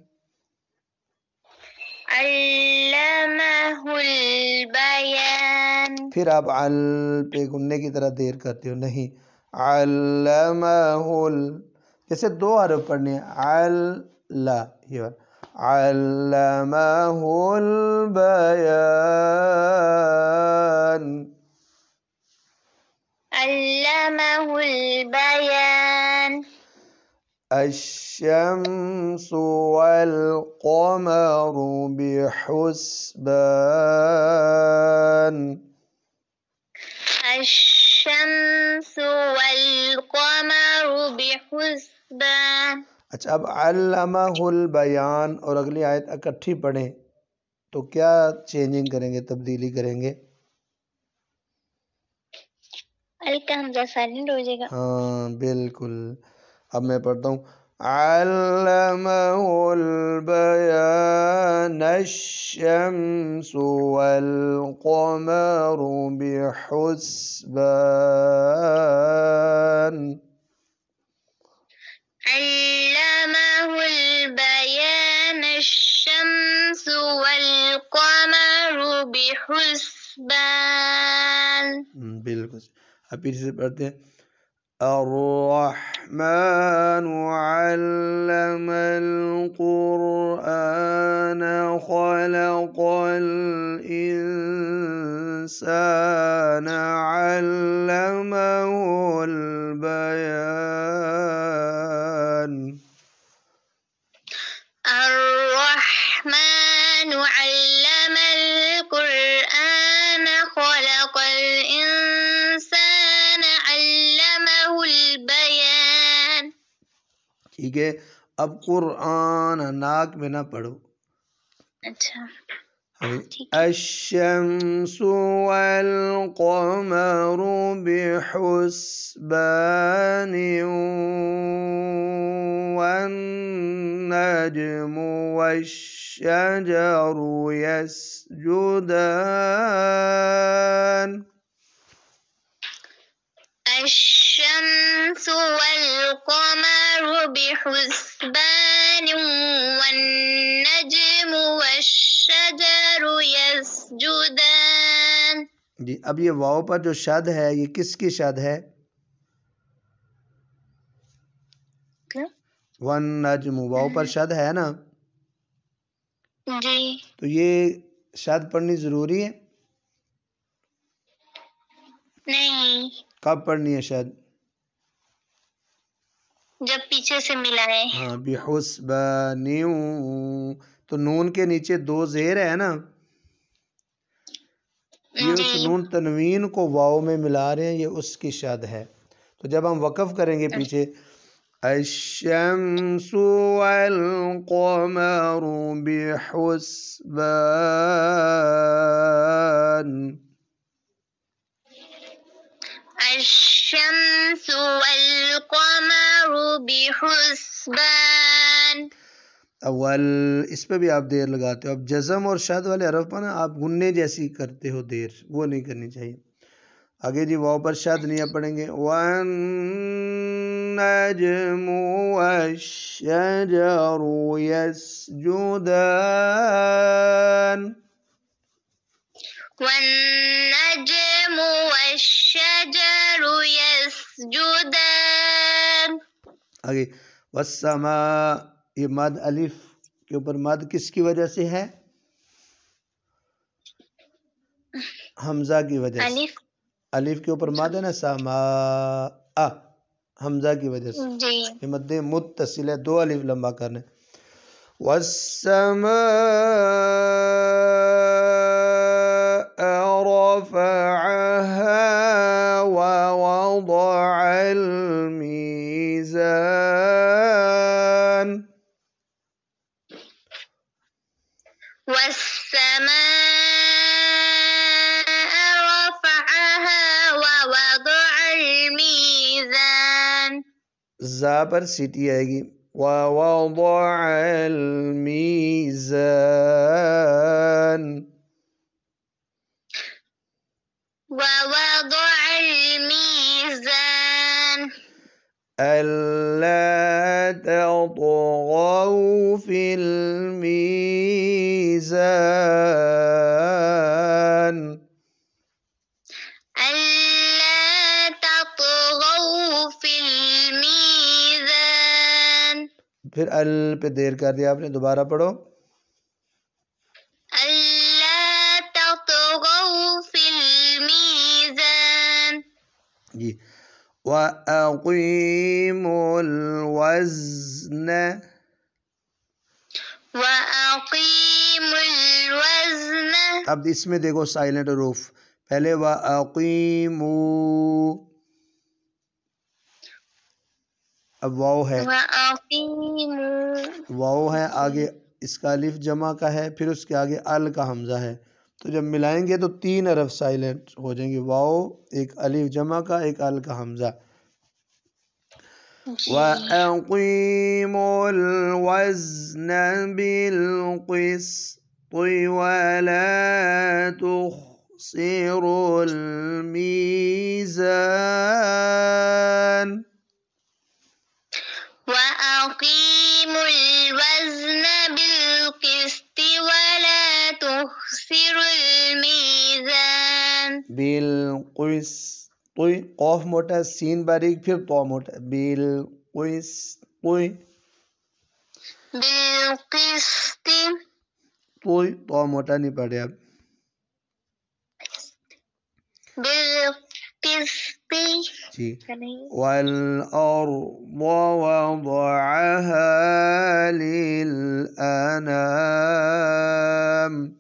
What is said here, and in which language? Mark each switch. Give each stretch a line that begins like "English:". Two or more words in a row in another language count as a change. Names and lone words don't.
Arabic: علمه البيان
Hindi: फिर आप अल पे गुन्ने की तरह देर करते हो, नहीं अल्लमहुल, जैसे दो हरफ पढ़ने हैं अल्ला हियर
Arabic: علمه البيان. علمه البيان الشمس والقمر بحسبان. الشمس والقمر بحسبان.
Hindi: अच्छा, अब अल्लमहुल बयान और अगली आयत इकट्ठी पढ़ें तो क्या चेंजिंग करेंगे, तब्दीली करेंगे? अल का हमजा साइलेंट हो जाएगा। हाँ बिल्कुल, अब मैं पढ़ता हूँ
Arabic: علمه البيان الشمس والقمر بحسبان. علمه البيان الشمس والقمر بحسبان.
Hindi: बिल्कुल, अब फिर से पढ़ते हैं
Arabic: الرحمن علم القرآن خلق الإنسان علمه البيان. الرحمن علم القرآن خلق الإنسان
Hindi: ठीक है। अब कुरान नाक में ना पढ़ो। अच्छा ठीक है।
Arabic: الشمس والقمر بحسبان والنجم والشجر يسجدان. الشمس والقمر بحسبان والنجم والشجر يسجدان।
Hindi: जी, अब ये वाव पर जो शद है ये किसकी शद है? वन नज्म, वाव पर शद है ना जी। तो ये शद पढ़नी जरूरी है? नहीं। कब पढ़नी है शद? जब पीछे से मिलाए। हाँ, बिहुस्बानियु, तो नून के नीचे दो जेर है ना, ये उस नून तनवीन को वाव में मिला रहे हैं, ये उसकी शद है। तो जब हम वक़फ़ करेंगे पीछे
Arabic: الشمس والقمر بحسبان. الشمس والقمر بحسبان.
Hindi: अव्वल इस पे भी आप देर लगाते हो। अब जज़म और शद वाले हरफ पर ना आप गुन्ने जैसी करते हो देर, वो नहीं करनी चाहिए। आगे जी वाव पर शद नहीं आप पढ़ेंगे।
Arabic: والنجم والشجر يسجدان. والنجم والشجر يسجدان.
Hindi: आगे वस्समा, ये मद अलिफ के ऊपर मद किसकी वजह से है? हमजा की वजह से। अलिफ के ऊपर मद है ना, समा आ, हमजा की वजह से। ये मद्दे मुत्तसिल है, दो अलिफ लंबा करने।
Arabic: والسماء رفعها ووضع الميزان.
Hindi: ज़ा पर सीटी आएगी।
Arabic: ووضع الميزان. ووضع الميزان. ألا تطغوا في الميزان.
Hindi: फिर अल पे देर कर दिया आपने, दोबारा पढ़ो।
Arabic: ألا تطغوا في الميزان. जी, وأقيموا الوزن, وأقيموا الوزن.
Hindi: अब इसमें देखो साइलेंट रूफ, पहले
Arabic: وأقيموا,
Hindi: अब वाव है, वाव है, आगे इसका अलिफ जमा का है, फिर उसके आगे अल का हमजा है, तो जब मिलाएंगे तो तीन हरफ साइलेंट हो जाएंगे। वाव, एक अलिफ जमा का, एक अल का हमजा।
Arabic: وأقيموا الوزن بالقسط ولا تخسروا الميزان. وأقيموا الوزن بالقسط ولا تخسروا الميزان.
Hindi: बिलक़िस्ति, क़ाफ़ मोटा, सीन बारीक, फिर तो मोटा, बिलक़िस्ति,
Arabic: बिलक़िस्ति,
Hindi: तो मोटा नहीं पढ़े अब।
Arabic: बिलक़िस्ति
Hindi: जी,
Arabic: والأرض وضعها للأنام.